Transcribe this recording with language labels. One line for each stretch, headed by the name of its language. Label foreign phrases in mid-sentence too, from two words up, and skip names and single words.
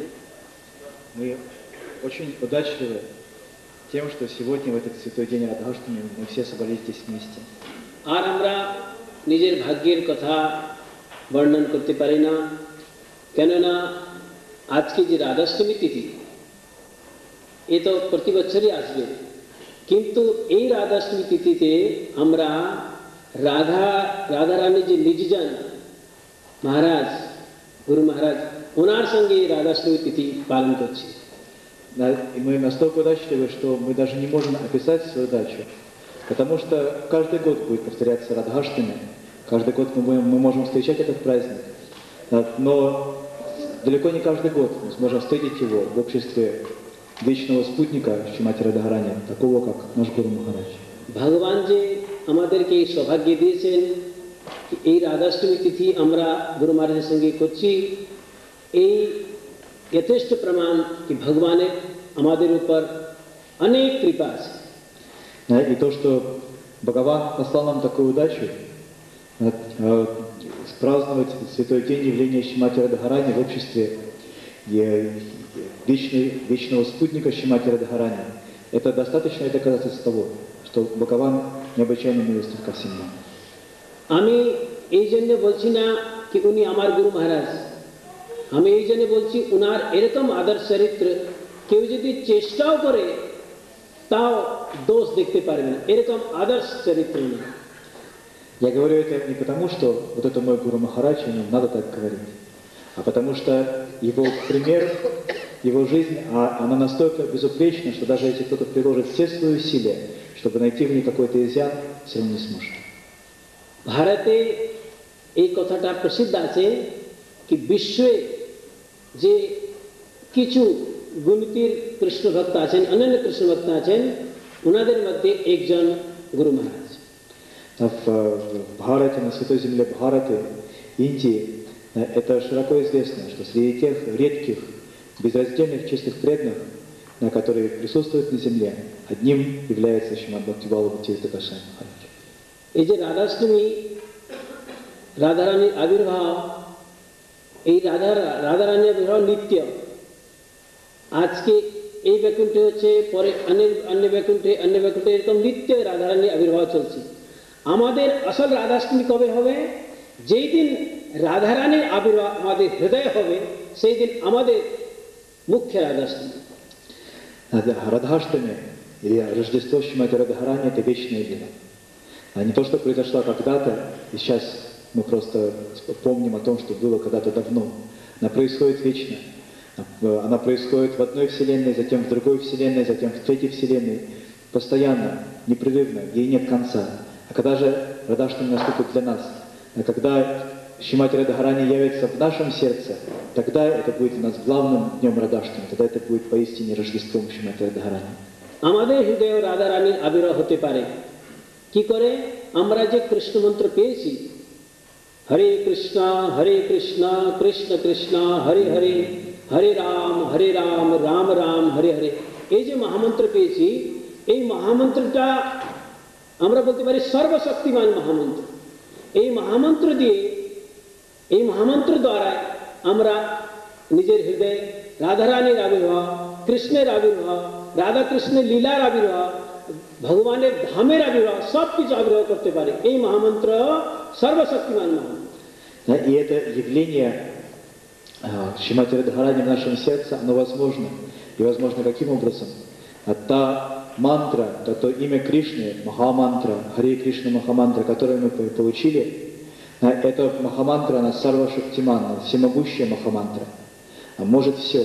Russian: Мы очень удачливы тем, что сегодня, в этот святой день Радхаштами, мы все собрались здесь вместе.
Bangla: আর আমরা নিজের ভাগ্যের কথা বর্ণন করতে পারি না, কেননা আজকে যে রাধাষ্টমী তিথি এ তো প্রতি বছরই আসবে, কিন্তু এই রাধাষ্টমী তিথিতে আমরা রাধারানী যে নিজজন মহারাজ গুরু মহারাজ ওনার সঙ্গে রাধাষ্টমী তিথি পালন করছি।
Russian: И мы настолько удачливы, что мы даже не можем описать свою удачу, потому что каждый год будет повторяться Радхаштами, каждый год мы можем встречать этот праздник, но далеко не каждый год мы сможем встретить его в обществе вечного спутника Шримати Радхарани, такого как наш Гуру Махарадж.
Bangla: ভগবান যে আমাদেরকে এই সৌভাগ্য দিয়েছেন এই রাধাষ্টমী তিথি আমরা গুরু মহারাজের সঙ্গে করছি, এই যথেষ্ট প্রমাণ কি ভগবানের আমাদের উপর অনেক কৃপা আছে।
Russian: И то, что Бхагаван послал нам такую удачу, праздновать святой день явления Шримати Радхарани в обществе вечного спутника Шримати Радхарани, это достаточное доказательство того, что Бхагаван необычайно милостив ко всем нам.
Bangla: আমি এই জন্য বলছি না কি উনি আমার গুরু মহারাজ, আমি এই জন্য বলছি উনার এরকম আদর্শ চরিত্র কেউ যদি চেষ্টাও করে তাও দোষ দেখতে পারবে না, এরকম আদর্শ চরিত্র না।
Russian: Я говорю это не потому, что вот это мой Гуру Махарадж, и нам надо так говорить, а потому что его пример, его жизнь, она настолько безупречна, что даже если кто-то приложит все свои усилия, чтобы найти в ней какой-то изъян, все равно не сможет.
Bangla: ভারতে এই কথাটা প্রসিদ্ধ আছে কি বিশ্বে যে কিছু গুণীতির কৃষ্ণ ভক্ত আছেন, অনন্য কৃষ্ণ ভক্ত আছেন, ওনাদের মধ্যে একজন গুরু মহারাজ।
Russian: В Бхарате, на святой земле Бхараты, Индии, это широко известно, что среди тех редких, безраздельных, чистых преданных, которые присутствуют на земле, одним является Шримад Бхактивалл Бхактивинода Госвами Махарадж.
Bangla: এই যে রাধাষ্টমী রাধারানীর আবির্ভাব, এই রাধারানীর আবির্ভাব নিত্য, আজকে এই বৈকুণ্ঠে হচ্ছে, পরে অন্য বৈকুণ্ঠে এরকম নিত্য রাধারানীর আবির্ভাব চলছে। আমাদের আসল রাধাষ্টমী কবে হবে? যেই দিন রাধারানীর আবির্ভাব আমাদের হৃদয়ে হবে, সেই দিন আমাদের মুখ্য রাধাষ্টমী।
Russian: Радхаштами или Рождество Шримати Радхарани — это вечная лила. А не то, что произошло когда-то, и сейчас мы просто помним о том, что было когда-то давно. Она происходит вечно. Она происходит в одной вселенной, затем в другой вселенной, затем в третьей вселенной. Постоянно, непрерывно, ей нет конца. А когда же Радхаштами наступит для нас? А когда Шримати Радхарани явится в нашем сердце, тогда это будет у нас главным днем Радхаштами, тогда это будет поистине Рождеством Шримати Радхарани.
Bangla: আমাদের হৃদয়ে রাধারানীর আবির্ভাব হতে পারে কি করে? আমরা যে কৃষ্ণ মন্ত্র পেয়েছি,
Sanskrit: हरे कृष्णा कृष्ण कृष्णा हरे हरे हरे राम राम राम हरे हरे।
Bangla: এই যে মহামন্ত্র পেয়েছি, এই মহামন্ত্রটা আমরা বলতে পারি সর্বশক্তিমান মহামন্ত্র। এই মহামন্ত্র দিয়ে, এই মহামন্ত্র দ্বারা আমরা নিজের হৃদয়ে রাধারানীর আবির্ভাব, কৃষ্ণের আবির্ভাব, রাধা কৃষ্ণের লীলার আবির্ভাব, ভগবানের ধামের আবির্ভাব সব কিছু আবির্ভাব করতে পারে। এই মহামন্ত্র সর্বশক্তিমান মহামন্ত্র।
Russian: И это явление Шримати Радхарани в нашем сердце, оно возможно. И возможно каким образом? Та мантра, то имя Кришны, Махамантра, Харе Кришна Махамантра, которое мы получили, эта Махамантра, она Сарва-Шактиман, всемогущая Махамантра, может все.